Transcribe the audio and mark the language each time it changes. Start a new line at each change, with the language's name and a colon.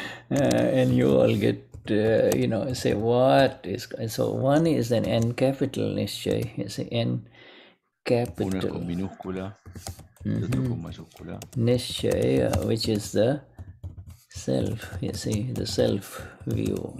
English: And you all get, say what is, so one is an N capital Nishchay, you see, N capital.
Spanish: Uno es con minúscula y otro con mayúscula.
English: Nishchay, which is the self, you see, the self view.